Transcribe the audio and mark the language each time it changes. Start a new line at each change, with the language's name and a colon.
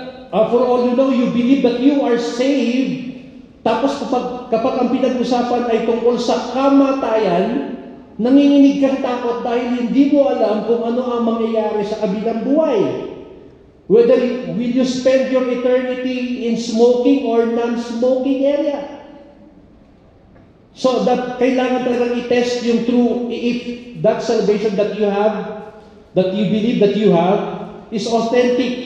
English: For all you know, you believe that you are saved.
Filipino: Tapos kapag ang pinag-usapan ay tungkol sa kamatayan, nanginginig kang takot dahil hindi mo alam kung ano ang mangyayari sa kabilang buhay.
English: Whether will you spend your eternity in smoking or non-smoking area. So that
Filipino: kailangan talagang i-test yung
English: true, if that salvation that you have, that you believe that you have, is authentic.